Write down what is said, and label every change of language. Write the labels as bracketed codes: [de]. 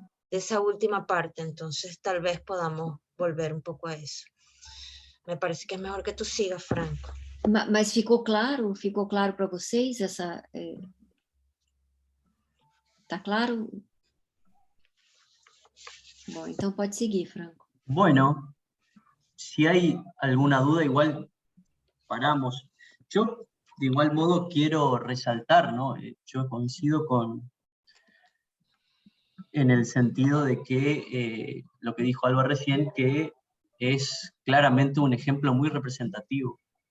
[es] De esa última parte, entonces tal vez podamos volver un poco a eso. Me parece que es mejor que tú sigas, Franco. [pt] Mas ficou claro para vocês essa... Tá claro? Bom, então pode seguir, Franco. [es] Bueno, si hay alguna duda, igual paramos. Yo, de igual modo, quiero resaltar, ¿no? Yo coincido en el sentido de que lo que dijo Alba recién, que es claramente un ejemplo muy representativo.